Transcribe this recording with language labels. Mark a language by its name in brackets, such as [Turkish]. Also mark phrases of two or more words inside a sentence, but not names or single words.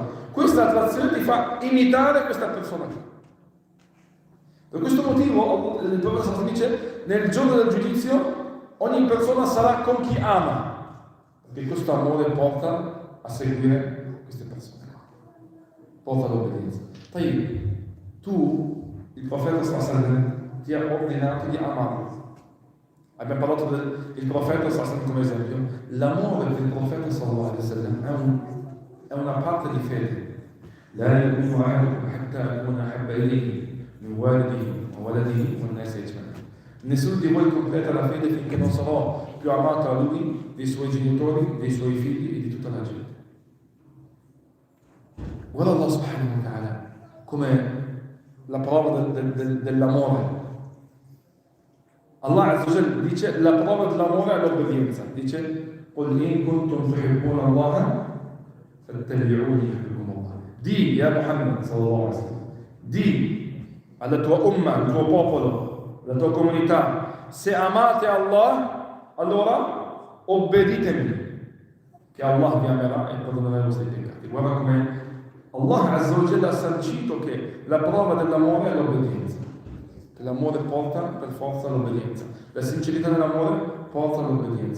[Italian] Questa attrazione ti fa imitare questa persona. Per questo motivo, il professore dice, nel giorno del giudizio, ogni persona sarà con chi ama, perché questo amore porta a seguire queste persone, porta all'obbedienza. Poi, il profeta sallallahu ti ha ordinato di amarlo. Abbiamo parlato del profeta sallallahu come esempio. L'amore del profeta [Arabic] صلى الله عليه وسلم [Italian] è una parte di fede. [Arabic] لا يؤمن أحدكم حتى أكون أحب إليه من والده وولده والناس أجمعين. [Italian] Nessuno di voi completa la fede finché non sarò più amato a lui, dei suoi genitori, dei suoi figli e di tutta la gente. Guarda Allah [Arabic] سبحانه وتعالى [Italian] come la prova dell'amore. Allah [Arabic] عز وجل [Italian] dice la prova dell'amore è l'obbedienza. [Arabic] Dice قُلْ إِن كُنْتُمْ تُحِبُّونَ اللَّهَ فَاتَّبِعُونِي يُحْبِبْكُمُ اللَّهُ. [Italian] Di, [Arabic] يا محمد صلى الله عليه وسلم, [Italian] di alla tua umma, al tuo popolo, alla tua comunità, se amate Allah, allora obbeditemi, che Allah vi amerà e perdonerà i vostri peccati. Guarda come Allah [Arabic] عز وجل [Italian] ha sancito che la prova dell'amore è l'obbedienza, che l'amore porta per forza all'obbedienza, la sincerità dell'amore porta all'obbedienza.